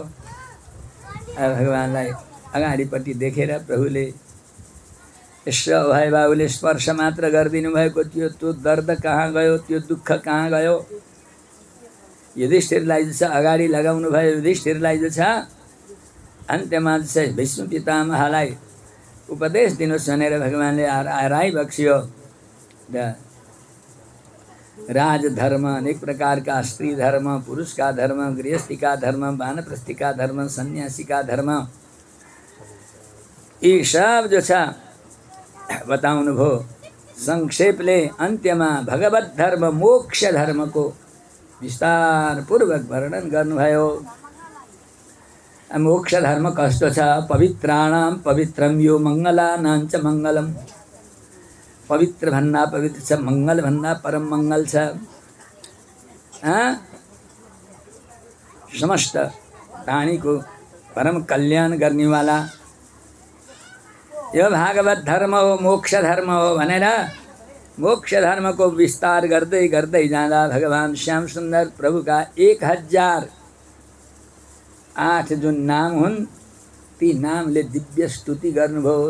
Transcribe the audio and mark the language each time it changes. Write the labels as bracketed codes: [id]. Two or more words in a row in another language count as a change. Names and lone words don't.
[ne] भगवानलाई अगाडिपट्टि देखेर प्रभुले यसो भए बाबुले स्पर्श मात्र गरिदिनु भएको थियो, त्यो दर्द कहाँ गयो, त्यो दुःख कहाँ गयो? युधिष्ठिरलाई जो छ अगाडि लगाउनु भयो। युधिष्ठिरलाई जो छ अन्त्यमा चाहिँ भीष्म पितामहलाई उपदेश दिनुहोस् भनेर भगवानले राय बक्सियो। [hi] राजधर्म, अनेक प्रकार का स्त्री धर्म, पुरुष का धर्म, गृहस्थी का धर्म, वानप्रस्थी का धर्म, सन्यासी का धर्म, [ne] यी सब जो छ बताउनु भयो। संक्षेपले अन्त्यमा भगवत धर्म मोक्ष धर्मको विस्तार पूर्वक वर्णन गर्नुभयो। मोक्ष धर्म कस्तो छ? [sa] पवित्राणां पवित्रं यो मङ्गलानां च मङ्गलम्। [ne] पवित्र भन्दा पवित्र छ, मङ्गल भन्दा परम मङ्गल छ। समस्त प्राणीको परम कल्याण गर्नेवाला यो भागवत धर्म हो, मोक्ष धर्म हो भनेर मोक्ष धर्म को विस्तार गर्दै गर्दै जाँदा भगवान श्याम सुन्दर प्रभुका 1008 जुन नाम हुन् ती नामले दिव्य स्तुति गर्नुभयो।